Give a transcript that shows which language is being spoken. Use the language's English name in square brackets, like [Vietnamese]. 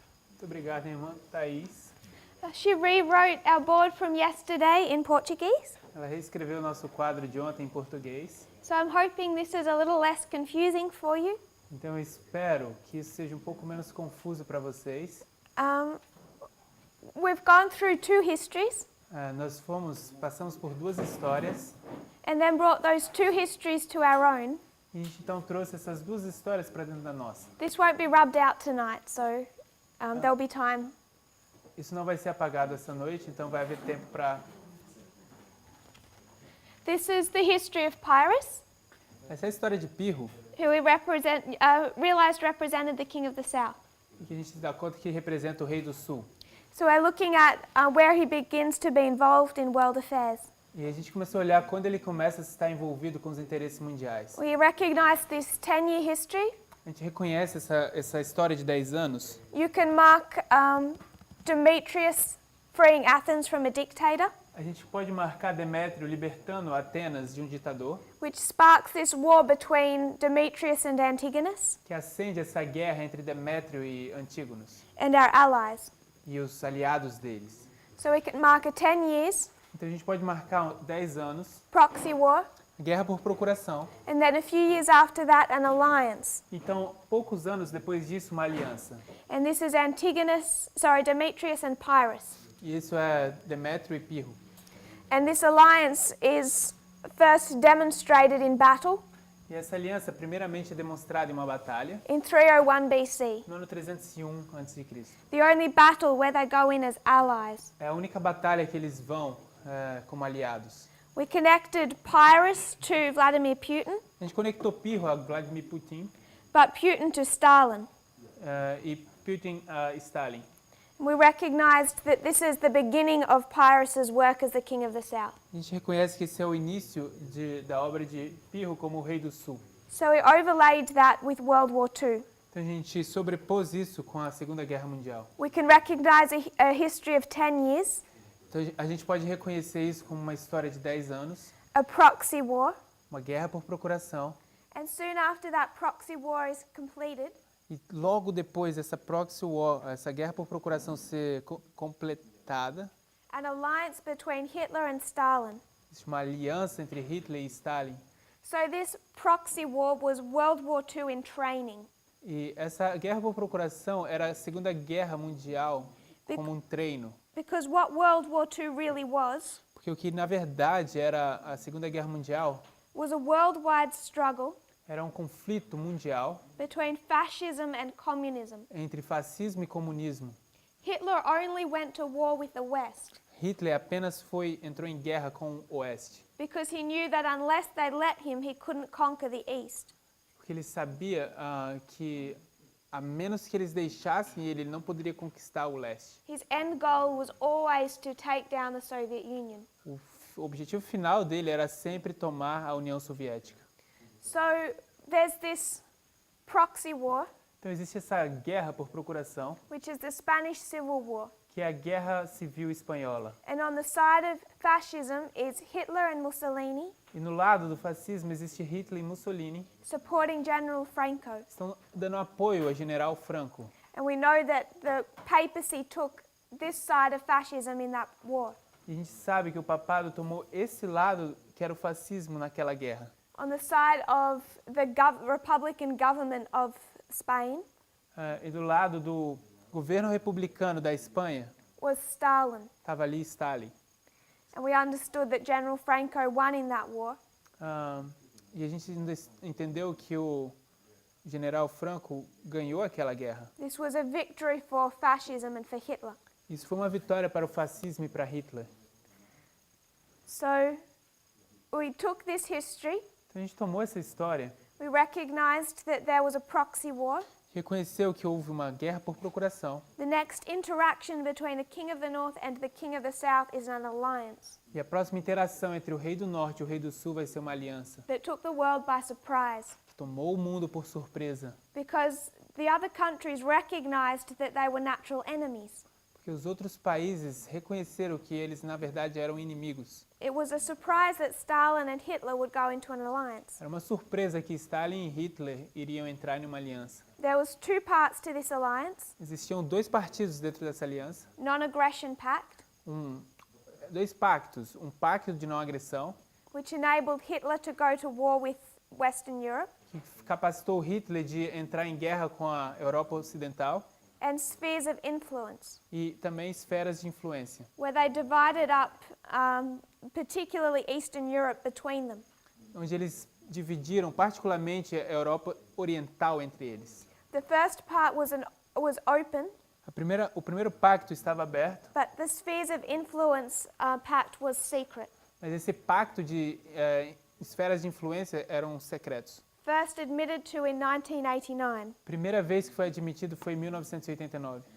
[Portuguese] Muito obrigado, irmã Thaís. [English] She rewrote our board from yesterday in Portuguese. [Portuguese] Ela reescreveu o nosso quadro de ontem em português. [English] So I'm hoping this is a little less confusing for you. [Portuguese] Então eu espero que isso seja um pouco menos confuso para vocês. [English] We've gone through two histories [Portuguese] Passamos por duas histórias [English] and then brought those two histories to our own. [Portuguese] e a gente então trouxe essas duas histórias para dentro da nossa. [English] This won't be rubbed out tonight, so there'll be time. [Portuguese] Isso não vai ser apagado essa noite, então vai haver tempo para... [English] This is the history of Pyrrhus, [Portuguese] Essa é a história de Pirro, [English] who we realized represented the king of the south. [Portuguese] que a gente se dá conta que representa o rei do sul. [English] So we're looking at where he begins to be involved in world affairs. [Portuguese] E a gente começou a olhar quando ele começa a estar envolvido com os interesses mundiais. [English] We recognize this 10-year history. [Portuguese] A gente reconhece essa história de 10 anos. [English] You can mark Demetrius freeing Athens from a dictator, [Portuguese] A gente pode marcar Demétrio libertando Atenas de um ditador, [English] which sparks this war between Demetrius and Antigonus [Portuguese] que acende essa guerra entre Demétrio e Antígonos [English] and our allies. [Portuguese] e os aliados deles. [English] So we can mark a 10 years [Portuguese] Então a gente pode marcar 10 anos, [English] proxy war, [Portuguese] guerra por procuração. [English] and then a few years after that an alliance. [Portuguese] Então, poucos anos depois disso, uma aliança. [English] And this is Demetrius and Pyrrhus. [Portuguese] E isso é Demétrio e Pirro. [English] And this alliance is first demonstrated in battle [Portuguese] E essa aliança, primeiramente, é demonstrada em uma batalha, [English] in 301 BC, [Portuguese] no ano 301 a.C. [English] the only battle where they go in as allies. [Portuguese] É a única batalha que eles vão como aliados. [English] We connected Pyrrhus to Vladimir Putin, [Portuguese] A gente conectou Pirro a Vladimir Putin [English] but Putin to Stalin. [Portuguese] e Putin a Stalin. [English] We recognized that this is the beginning of Pyrrhus's work as the king of the south. [Portuguese] A gente reconhece que esse é o início da obra de Pirro como o rei do sul. [English] So we overlaid that with World War II. [Portuguese] Então a gente sobrepôs isso com a Segunda Guerra Mundial. [English] We can recognize a history of 10 years, [Portuguese] Então a gente pode reconhecer isso como uma história de 10 anos, [English] a proxy war, [Portuguese] uma guerra por procuração, [English] and soon after that proxy war is completed, [Portuguese] e logo depois dessa [English] proxy war, [Portuguese] essa guerra por procuração ser completada, [English] an alliance between Hitler and Stalin. [Portuguese] existe uma aliança entre Hitler e Stalin. [English] So this proxy war was World War II in training. [Portuguese] E essa guerra por procuração era a Segunda Guerra Mundial como um treino. [English] Because what World War II really was [Portuguese] Porque o que na verdade era a Segunda Guerra Mundial [English] a worldwide struggle [Portuguese] era um conflito mundial [English] between fascism and communism. [Portuguese] entre fascismo e comunismo. [English] Hitler only went to war with the West [Portuguese] Hitler apenas entrou em guerra com o Oeste, [English] because he knew that unless they let him, he couldn't conquer the East. [Portuguese] porque ele sabia que a menos que eles deixassem ele não poderia conquistar o Leste. [English] His end goal was always to take down the Soviet Union. [Portuguese] O objetivo final dele era sempre tomar a União Soviética. [English] So there's this proxy war, [Portuguese] Então existe essa guerra por procuração, [English] which is the Spanish Civil War. [Portuguese] que é a Guerra Civil Espanhola. [English] And on the side of fascism is Hitler and Mussolini [Portuguese] E no lado do fascismo existe Hitler e Mussolini, [English] supporting General Franco. [Portuguese] estão dando apoio ao General Franco. [English] And we know that the papacy took this side of fascism in that war. [Portuguese] E a gente sabe que o papado tomou esse lado que era o fascismo naquela guerra. [English] On the side of the Republican government of Spain [Portuguese] E do lado do governo republicano da Espanha, [English] was Stalin. [Portuguese] estava ali Stalin. [English] And we understood that General Franco won in that war. [Portuguese] E a gente entendeu que o General Franco ganhou aquela guerra. [English] This was a victory for fascism and for Hitler. [Portuguese] Isso foi uma vitória para o fascismo e para Hitler. [English] So we took this history, [Portuguese] Então a gente tomou essa história, [English] we recognized that there was a proxy war. [Portuguese] reconheceu que houve uma guerra por procuração. [English] The next interaction between the king of the north and the king of the south is an alliance [Portuguese] E a próxima interação entre o rei do norte e o rei do sul vai ser uma aliança [English] that took the world by surprise [Portuguese] que tomou o mundo por surpresa, [English] because the other countries recognized that they were natural enemies. [Portuguese] porque os outros países reconheceram que eles na verdade eram inimigos. [English] It was a surprise that Stalin and Hitler would go into an alliance. [Portuguese] Era uma surpresa que Stalin e Hitler iriam entrar em uma aliança. [English] There was two parts to this alliance: [Portuguese] Existiam dois partidos dentro dessa aliança, [English] non-aggression pact, [Portuguese] dois pactos, um pacto de não agressão, [English] which enabled Hitler to go to war with Western Europe, [Portuguese] que capacitou Hitler de entrar em guerra com a Europa Ocidental, [English] and spheres of influence, [Portuguese] e também esferas de influência, [English] where they divided up particularly Eastern Europe between them. [Portuguese] onde eles dividiram particularmente a Europa Oriental entre eles. [English] The first part was open, [Portuguese] O primeiro pacto estava aberto, [English] but the spheres of influence pact was secret. [Portuguese] mas esse pacto de esferas de influência eram secretos. [English] First admitted to in 1989, [Portuguese] Primeira vez que foi admitido foi em 1989,